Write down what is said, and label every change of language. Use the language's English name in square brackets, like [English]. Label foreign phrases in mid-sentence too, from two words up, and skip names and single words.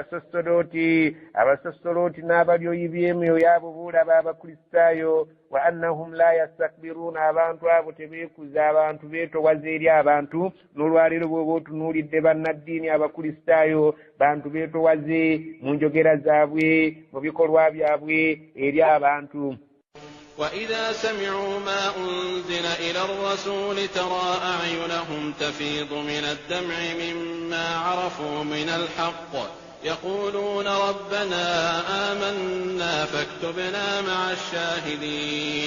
[Ganda] abasosolooti n'abalyoyi by'emyoyo abo boolaba abakristaayo [Arabic] وأنهم لا يستكبرون [Ganda] abantu abo tebeekuza abantu beetowaza eri abantu n'olwaleero bw'oba otunuulidde bannaddiini abakristaayo bantu beetowaze mu njogera zaabwe mu bikolwa byabwe eri abantu [Arabic] وإذا سمعوا ما أنزل إلى الرسول ترى أعينهم تفيض من الدمع مما عرفوا من الحق يقولون ربنا آمنا فاكتبنا مع الشاهدين